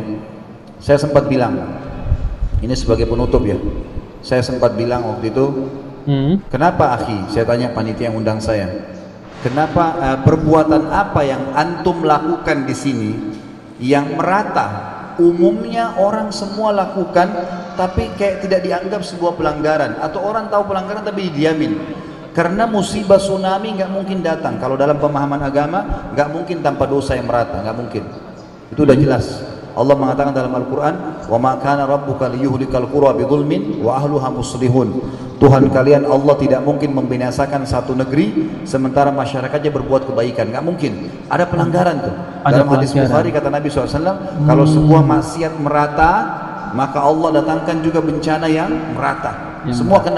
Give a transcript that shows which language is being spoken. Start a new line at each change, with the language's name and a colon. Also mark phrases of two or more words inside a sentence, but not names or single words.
Indonesian: Saya sempat bilang, ini sebagai penutup ya, saya sempat bilang waktu itu, kenapa akhi, saya tanya panitia yang undang saya, kenapa perbuatan apa yang antum lakukan di sini yang merata, umumnya orang semua lakukan tapi kayak tidak dianggap sebuah pelanggaran, atau orang tahu pelanggaran tapi didiamin. Karena musibah tsunami nggak mungkin datang kalau dalam pemahaman agama, nggak mungkin tanpa dosa yang merata, nggak mungkin. Itu udah jelas. Allah mengatakan dalam Al-Quran,
Arabic: وما كان ربك ليهلك القرى بظلم وأهلها مصلحون.
Indonesian: Tuhan kalian Allah tidak mungkin membinasakan satu negeri sementara masyarakatnya berbuat kebaikan, nggak mungkin. Ada pelanggaran tuh. Dalam hadis Bukhari kata Nabi SAW, kalau sebuah maksiat merata, maka Allah datangkan juga bencana yang merata. Semua kena.